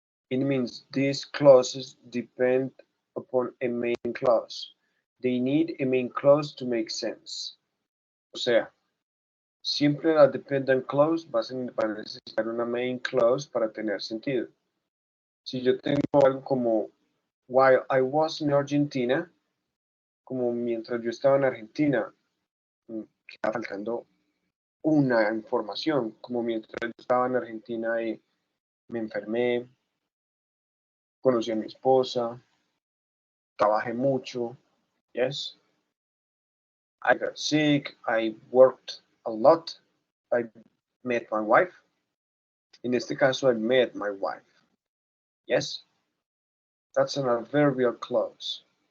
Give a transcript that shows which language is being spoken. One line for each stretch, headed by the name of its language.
English: It means these clauses depend upon a main clause. They need a main clause to make sense.
Spanish: O sea, siempre la dependent clause va a necesitar una main clause para tener sentido. Si yo tengo algo como
English: while I was in Argentina,
Spanish: como mientras yo estaba en Argentina, queda faltando una información, como mientras yo estaba en Argentina y me enfermé, conocí a mi esposa, trabajé mucho, yes.
English: I got sick, I worked a lot, I met my wife.
Spanish: En este caso,
English: I met my wife, yes. That's an adverbial clause.